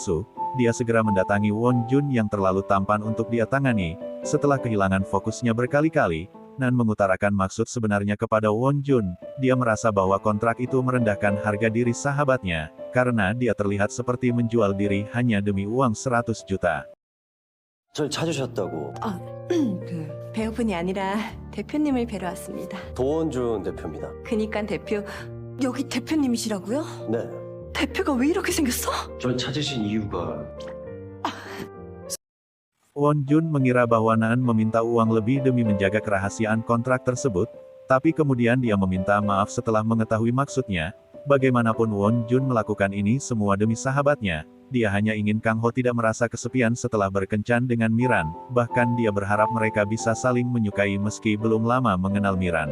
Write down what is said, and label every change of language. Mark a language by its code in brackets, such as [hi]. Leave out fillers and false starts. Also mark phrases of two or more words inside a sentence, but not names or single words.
[id] Dia segera mendatangi Won Jun yang terlalu tampan untuk dia tangani. Setelah kehilangan fokusnya berkali-kali, Nan mengutarakan maksud sebenarnya kepada Won Jun. Dia merasa bahwa kontrak itu merendahkan harga diri sahabatnya, karena dia terlihat seperti menjual diri hanya demi uang 100 juta. [ko] 절 찾으셨다고. 배우분이 아니라 대표님을 뵈러 왔습니다. 도원준 대표입니다. 그니까 대표, 여기 대표님이시라고요? 네. 대표가 왜 이렇게 생겼어? 절 찾으신 이유가 [id] Won Jun mengira bahwa Nan meminta uang lebih demi menjaga kerahasiaan kontrak tersebut, tapi kemudian dia meminta maaf setelah mengetahui maksudnya. Bagaimanapun Won Jun melakukan ini semua demi sahabatnya, dia hanya ingin Kang Ho tidak merasa kesepian setelah berkencan dengan Miran, bahkan dia berharap mereka bisa saling menyukai meski belum lama mengenal Miran.